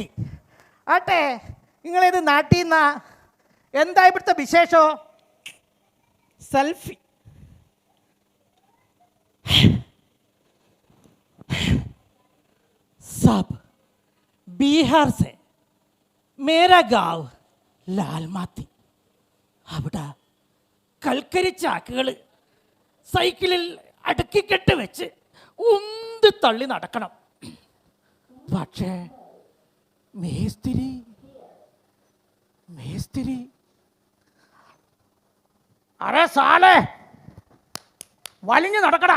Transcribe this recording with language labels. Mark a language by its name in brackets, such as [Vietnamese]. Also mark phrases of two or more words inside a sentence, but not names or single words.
[Malayalam] ആട്ടെ, നിങ്ങളേത് നാട്ടിൽ നിന്നാ? എന്താ ഇവിടുത്തെ വിശേഷോ? [Hindi] സെൽഫി. सब ബീഹാർ से मेरा गाँव ലാൽമാത്തി. [Malayalam] അവിടെ കൽക്കരി ചാക്കുകൾ സൈക്കിളിൽ അടുക്കിക്കെട്ട് വെച്ച് ഉന്ത് തള്ളി നടക്കണം. പക്ഷേ മേസ്തിരി [Hindi] अरे साले, [Malayalam] വലിഞ്ഞു നടക്കടാ.